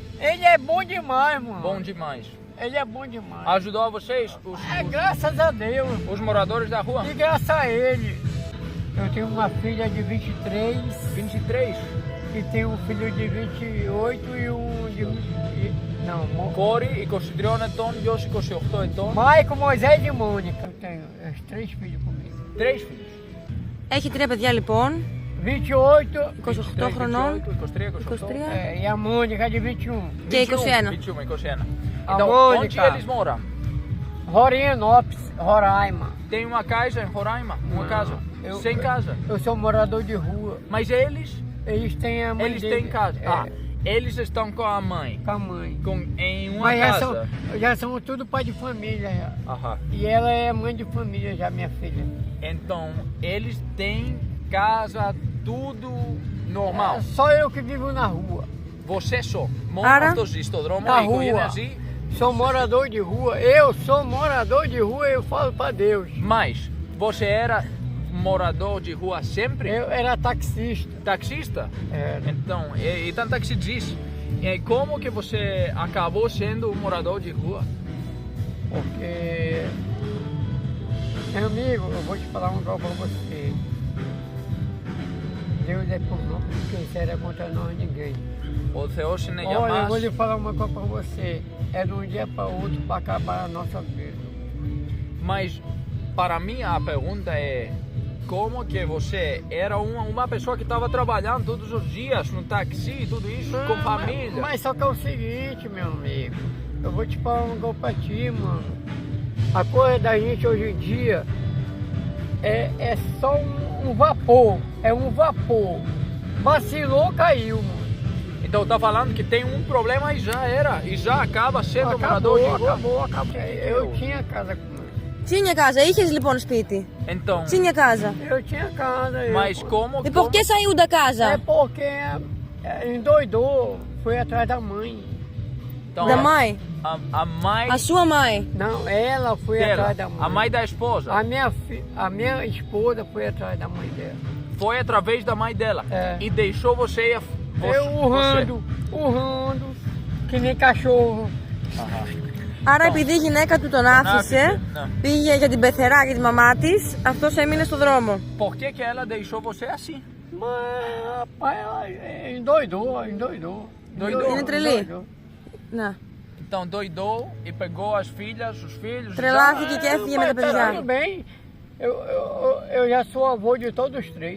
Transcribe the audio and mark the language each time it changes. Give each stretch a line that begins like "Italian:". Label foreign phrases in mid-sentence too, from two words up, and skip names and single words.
Portuguese: Ele é bom demais, mano. Bom demais. Ele é bom demais. Ajudou a vocês, Graças a Deus. os moradores da rua? E graças a ele. Eu tenho uma filha de 23. 23. E tenho um filho de 28 e um de... Não,
Greek: Κόρη 23 ετών, γιος 28 ετών.
Portuguese: Maico, Moisés e Mônica. Eu tenho os 3 filhos comigo. 3 filhos.
Greek: Έχει 3 παιδιά λοιπόν.
Portuguese: 28
Greek: 28 χρονών.
Portuguese: 23, 28. e a Mônica de 21.
Greek: Και 21.
Portuguese: 21, 21. A Então, Mônica. onde eles moram? Florianópolis, Roraima. tem uma casa em Roraima, uma casa, sem casa. Eu sou morador de rua. Mas eles Têm a mãe têm dele, casa. Eles estão com a mãe. com a mãe. Em uma Mas casa. já são tudo pai de família. Já. Aham. E ela é mãe de família já, minha filha. Então, eles têm casa, tudo normal. É só eu que vivo na rua. Você só
Greek: Άρα, mora στο δρόμο
Portuguese: na e rua. assim. Sou morador de rua. Eu sou morador de rua, eu falo pra Deus. Mas você era morador de rua sempre? Eu era taxista. Taxista? Era. Então, então taxi diz. E aí, como que você acabou sendo um morador de rua? Porque, meu amigo, eu vou te falar um negócio pra você. Deus é por nós, porque será contra nós ninguém.
Greek: O Θεός είναι για
Portuguese: Olha, eu
Greek: μας.
Portuguese: vou lhe falar uma coisa pra você. É de um dia para outro para acabar a nossa vida. Mas, para mim, a pergunta é: como que você era uma pessoa que estava trabalhando todos os dias no táxi, tudo isso, com família? Mas só que é o seguinte, meu amigo. Eu vou te falar um negócio pra ti, mano. A coisa da gente hoje em dia é só um vapor. É um vapor. Vacilou, caiu, mano. Então tá falando que tem um problema e já era, e já acaba sendo morador de rua. Acabou. Eu tinha casa com ele. Tinha casa,
Greek: είχες λοιπόν σπίτι.
Portuguese: Então, Tinha casa. Eu tinha casa. mas como... E por que saiu da É casa? porque endoidou, foi atrás da mãe. Então, Da mãe? a mãe A sua mãe? Não, ela foi dela, atrás da mãe. a mãe da esposa, A minha esposa foi atrás da mãe dela. foi através da mãe dela É. e deixou você... Eu urrando, que nem cachorro.
Greek: Άρα επειδή η γυναίκα του τον άφησε, Ναι. πήγε για την πεθερά και τη μαμά της, αυτός έμεινε στο δρόμο.
Portuguese: Por que que ela deixou você assim? Mas, rapaz, ela endoidou. Doidou?
Greek: Είναι τρελή. Να.
Portuguese: Então doidou e pegou as filhas, os filhos...
Greek: Τρελάθηκε και έφυγε με τα
Portuguese: Tudo
Greek: παιδιά.
Portuguese: bem, eu já sou avô de todos os três.